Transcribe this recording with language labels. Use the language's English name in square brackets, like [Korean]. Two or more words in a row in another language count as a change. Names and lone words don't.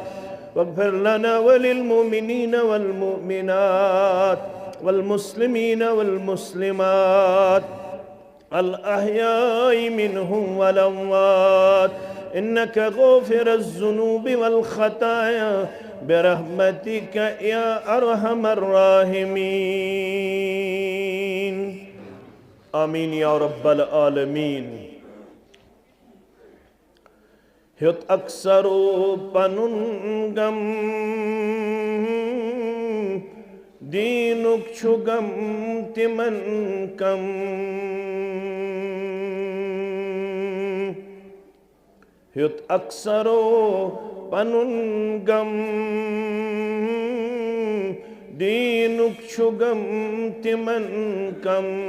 [Arabic] واغفر لنا وللمؤمنين والمؤمنات والمسلمين والمسلمات الأحياء منهم والأموات إنك غافر الذنوب والخطايا برحمتك يا أرحم الراحمين. آمين يا رب العالمين. [Kashmiri] هت أكثرو پنن غم دینک چھُ غم تِمن کم. ہیوٚت اکثرو پنُن غم دیٖنُک چھُ غم تِمن کم.